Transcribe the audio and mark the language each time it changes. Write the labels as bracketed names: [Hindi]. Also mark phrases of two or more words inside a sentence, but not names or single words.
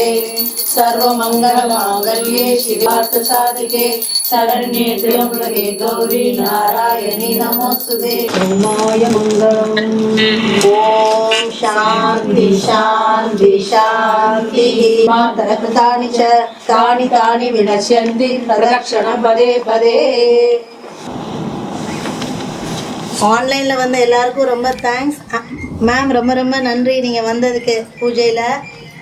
[Sanskrit] सर्वमङ्गलमाङ्गल्ये शिवार्थसाधके शरण्ये त्र्यम्बके गौरी नारायणि नमोस्तुते ओमाय मङ्गलम् ॐ शान्ति शान्ति शान्तिः मातरकृतानि च तानि विनश्यन्ति प्रदक्षिण पदे पदे [Tamil] ஆன்லைனில் வந்த எல்லாருக்கும் ரொம்ப தேங்க்ஸ் மேம். ரொம்ப ரொம்ப நன்றி நீங்கள் வந்ததுக்கு பூஜையில்.